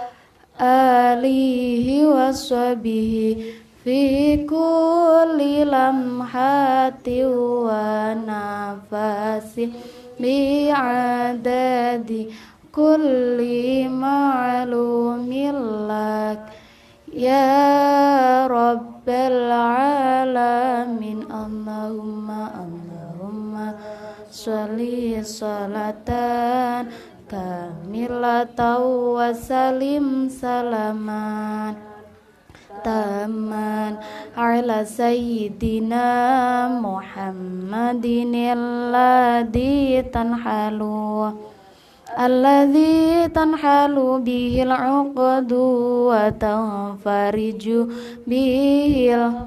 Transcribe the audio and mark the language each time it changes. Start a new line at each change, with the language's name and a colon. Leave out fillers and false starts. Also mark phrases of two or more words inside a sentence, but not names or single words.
Arabic: آله وصحبه في كل لمحة ونفس بعدد كل معلوم لك يا رب العالمين. اللهم صل صلاة كاملة وسلم سلاما تاما على سيدنا محمد الذي تنحل به العقد وتنفرج به